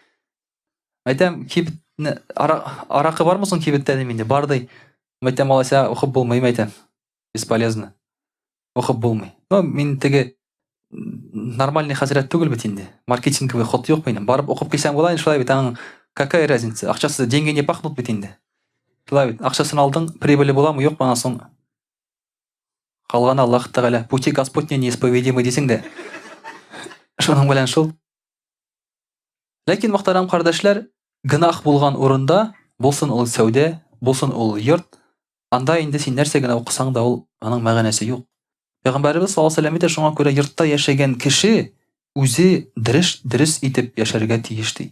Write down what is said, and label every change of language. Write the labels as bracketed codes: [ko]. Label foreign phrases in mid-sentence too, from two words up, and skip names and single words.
[tt] Әйтәм, кибетне аракы бармы соң кибеттә ди миндә? Бар ди. Әйтәм, алайса укып булмый, әйтәм. Бесполезно. Укып булмый. Но мин теге нормальный хәзрәт түгел бит инде. [ru] Маркетинговый ход [tt] юк минем. Барып укып килсәң була инде, шулай бит. Аның [ru] какая разница? [tt] Акчасы [ru] деньги не пахнут [tt] бит инде. Шулай бит. Акчасын алдың, прибыль буламы, юкмы, аннан соң калган Аллаһ Тәгалә, [ru] пути Господня неисповедимы [tt] дисең дә. Шуның белән шул. Ләкин мөхтәрәм кардәшләр, гынах булган урында, булсын ул сәүдә, булсын ул йорт, анда инде син нәрсә генә укысаң да ул аның мәгънәсе юк. Пәйгамбәрбез [ar] صلى الله عليه وسلم [tt] әйтә, шуңа күрә йортта яшәгән кеше үзе дөрес итеп яшәргә тиеш ди.